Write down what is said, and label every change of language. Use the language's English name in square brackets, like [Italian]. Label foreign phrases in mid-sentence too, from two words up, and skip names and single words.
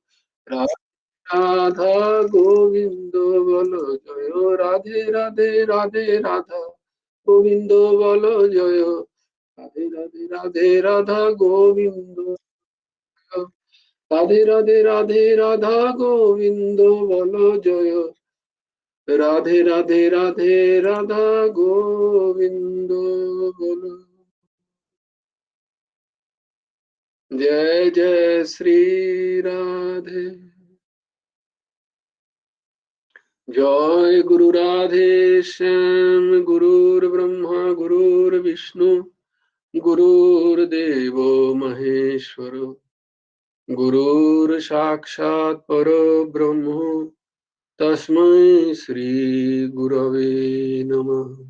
[Bangla] রাধা গোবিন্দ বলো জয়, রাধে রাধে, রাধে রাধা গোবিন্দ বলো জয়, রাধে রাধে, রাধে রাধা গোবিন্দ, রাধে রাধে, রাধে রাধা গোবিন্দ বলো জয়, রাধে রাধে, রাধে রাধা গোবিন্দ বলো। [Hindi] जय जय श्री राधे। जय गुरु राधे श्याम, [Sanskrit] गुरुर्ब्रह्मा गुरुर्विष्णु, गुरुर्देवो महेश्वर, गुरुर्साक्षात् परब्रह्म, तस्मै श्री गुरवे नमः।